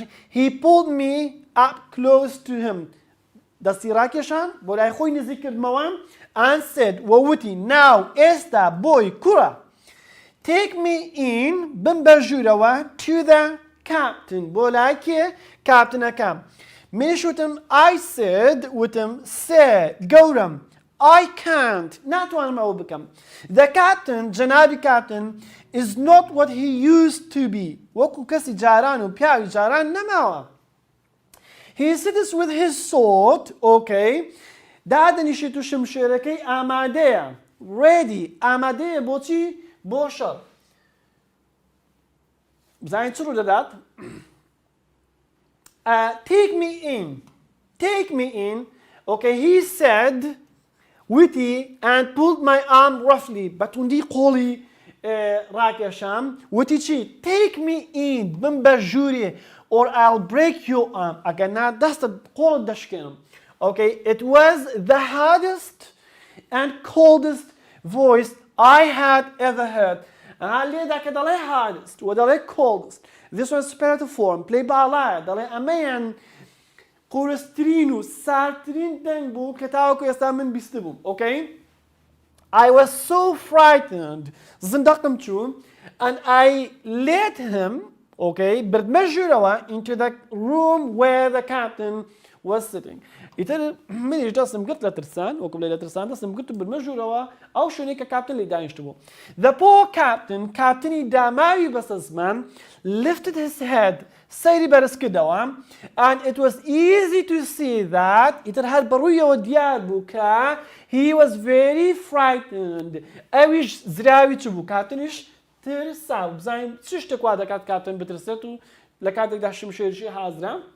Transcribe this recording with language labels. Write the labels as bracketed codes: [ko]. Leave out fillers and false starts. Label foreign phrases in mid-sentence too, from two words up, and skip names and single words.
[en] He pulled me up close to him, [ckb] دەستی ڕاکێشان بۆ لای خۆی نزیک کردمەوە, [en] and said, [ckb] وەوتی, now ئێستا بۆی کوڕە, [en] take me in, [ckb] بم بە ژوورەوە, [en] to the captain, [ckb] بۆ لای کێ؟ کاپتنەکەم. منیش وتم, [en] I said, [ckb] وتم, سێ, گەورم, [en] I can't, [ckb] ناتوانم ئەوە بکەم. [en] The captain, جەنابی captain, is not what he used to be. [ckb] وەکو کەسی جاران و پیاوی جاران نەماوە. [en] He sits with his sword, [ckb] okay, دادەنیشێت و شمشێرەکەی ئامادەیە. Ready, ئامادەیە بۆچی؟ بۆ شەڕ. بزانین چ ڕوو دەدات؟ [en] Take me in, okay, he said, وتی, and pulled my arm roughly, [ckb] بەتوندی قۆڵی ڕاکێشام, وتی چی؟ [en] Take me in, [ckb] بم بە ژووری, [en] or I'll break your arm, [ckb] ئەگەر نا دەستت قۆڵت دەشکێنم. [en] Okay, it was the hardest and coldest voice I had ever heard. [ckb] لێدا کە دەڵێ hardest و دەڵێ coldest. [en] This was superlative form, play [ckb] باڵایە, دەڵێ ئەمەیان قورسترین و ساردترین دەنگ بوو کە تاوەکو ئێستا من بیست بووم. [en] Okay? I was so frightened, [ckb] زندەقم چوو, [en] and I led him, [ckb] okay, بردمە ژوورەوە, [en] into the room where the captain was sitting. [ckb] ئیتر منیش دەستم گرت لە ترسان, وەکو بڵێ لە ترسان دەستم گرت و بردمە ژوورەوە ئەو شوێنەی کە کاپتن لێی دانیشت بوو. [en] The poor captain, [ckb] کاپتنی داماوی بەستە زمان, [en] lifted his head, [ckb] سەیری بەرز کردەوە, [en] and it was easy to see that, [ckb] ئیتر هەر بەڕوویەوە دیار بوو کە [en] he was very frightened. [ckb] ئەویش زراوی چ بوو؟ کاپتنیش ترسا. بزانین چ شتێک وا دەکات کاپتن بترسێت و لە کاتێکدا شمشێریشی حازرا.